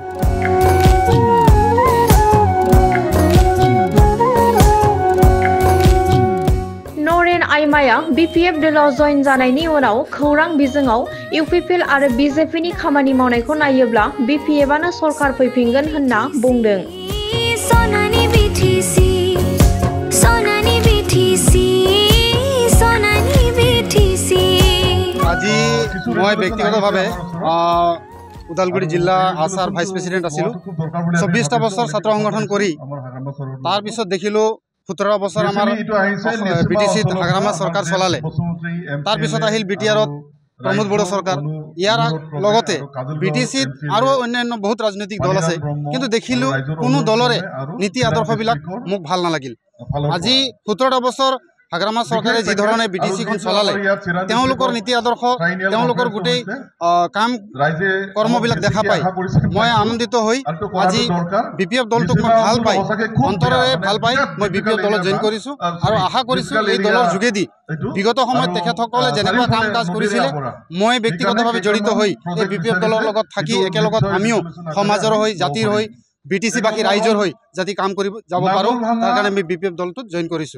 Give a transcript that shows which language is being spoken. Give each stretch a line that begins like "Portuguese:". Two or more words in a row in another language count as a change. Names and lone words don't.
Bodo: नरेन आइमाया BPF दोलोआव जयेन जानायनि उनाव खौरां बिजोङाव UPPL आरो BJPनि खामानि मावनायखौ नायोब्ला BPFआनो सरकार फैफिनगोन होनना बुंदों। सोनानी BTC
Assamese: আজি মই ব্যক্তিগতভাৱে উদালগুৰি জিলা আসাৰ ভাইস প্ৰেসিডেন্ট আছিলো 24টা বছৰ ছাত্ৰ সংগঠন কৰি তাৰ পিছত দেখিলো 17 বছৰ আমাৰ BTC হাগ্ৰামা সরকার চলালে তাৰ পিছত আহিল BTRত প্ৰমোদ বড়ো চৰকাৰ যাৰ লগতে BTC আৰু অন্যান্য বহুত ৰাজনৈতিক দল আছে কিন্তু দেখিলো কোনো দলৰে নীতি আদৰ্শবিলাক মোক ভাল নালাগিল। আজি 17টা বছৰ হাগ্ৰামা সরকারে যে ধৰণে BTC খন চলালে তেওঁলোকৰ নীতি আদৰ্শ তেওঁলোকৰ গোটেই কাম কৰ্মবিলাক দেখা পাই মই আনন্দিত হৈ আজি BPF দলটোক মই ভাল পাই অন্তৰেৰে ভাল পাই মই BPF দলত জয়েন কৰিছো আৰু আশা কৰিছো এই দলৰ যোগেদি বিগত সময়ত তেখেতসকলে যেনেকুৱা কাম কাজ কৰিছিলে মই ব্যক্তিগতভাৱে জড়িত হৈ এই BPF দলৰ লগত থাকি একেলগত আমিও সমাজৰ হৈ জাতিৰ হৈ BTC বাকি ৰাইজৰ হৈ জাতি কাম কৰিব যাব পাৰো তাৰ কাৰণে আমি BPF দলটোত জয়েন কৰিছো।